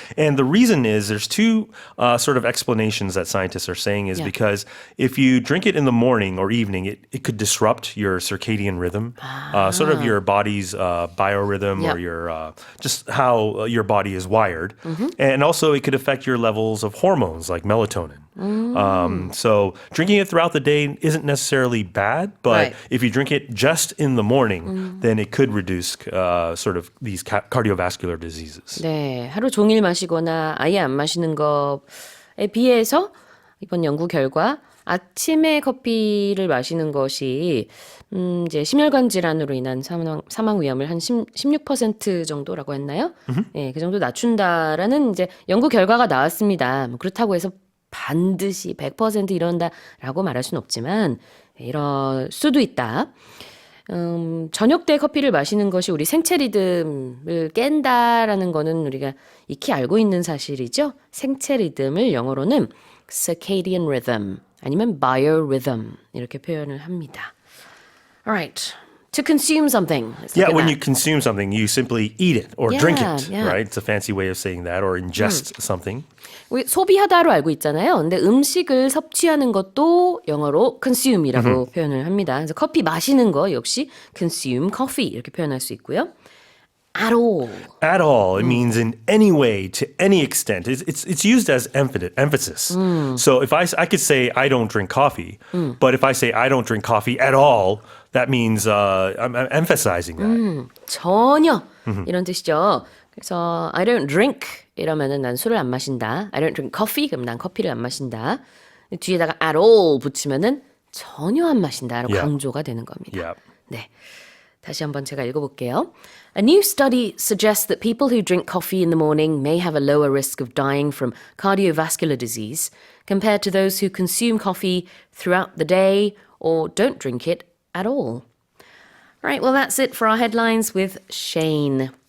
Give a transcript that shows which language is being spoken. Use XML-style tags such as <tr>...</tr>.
<en>And the reason is there's two sort of explanations that scientists are saying is because if you drink it in the morning or evening, it could disrupt your circadian rhythm, sort of your body's biorhythm or your just how your body is wired. And also it could affect your levels of hormones like melatonin. So drinking it throughout the day isn't necessarily bad, but if you drink it just in the morning, then it could reduce sort of these cardiovascular diseases.</en> <ko>네, 하루 종일 마시거나 아예 안 마시는 것에 비해서 이번 연구 결과 아침에 커피를 마시는 것이 이제 심혈관 질환으로 인한 사망 위험을 한 16% 정도라고 했나요? 네, 그 정도 낮춘다라는 이제 연구 결과가 나왔습니다. 뭐 그렇다고 해서 반드시 100% 이런다라고 말할 수는 없지만 이럴 수도 있다. 저녁 때 커피를 마시는 것이 우리 생체 리듬을 깬다라는 거는 우리가 익히 알고 있는 사실이죠. 생체 리듬을 영어로는 circadian rhythm 아니면 biorhythm 이렇게 표현을 합니다.</ko> <en>Alright. To consume something. Let's look Yeah, at when that. you consume something, you simply eat it or drink Yeah, it, yeah. right? It's a fancy way of saying that, or ingest something.</en> <ko>우리 소비하다로 알고 있잖아요. 근데 음식을 섭취하는 것도 영어로 consume이라고 표현을 합니다. 그래서 커피 마시는 거 역시 consume coffee 이렇게 표현할 수 있고요.</ko> <en>At all. At all, it means in any way, to any extent. It's used as emphasis. So if I could say I don't drink coffee, but if I say I don't drink coffee at all, that means I'm emphasizing that.</en> <ko>전혀 이런 뜻이죠. 그래서</ko> <en>I don't drink</en> <ko>이러면은 난 술을 안 마신다.</ko> <en>I don't drink coffee</en> <ko>그럼 난 커피를 안 마신다. 뒤에다가 at all 붙이면은 전혀 안 마신다라고</ko> <en>Yeah.</en> <ko>강조가 되는 겁니다.</ko> <en>Yeah.</en> <ko>네. 다시 한번 제가 읽어볼게요.</ko> <en>A new study suggests that people who drink coffee in the morning may have a lower risk of dying from cardiovascular disease compared to those who consume coffee throughout the day or don't drink it at all. All right, well, that's it for our headlines with Shane.</en>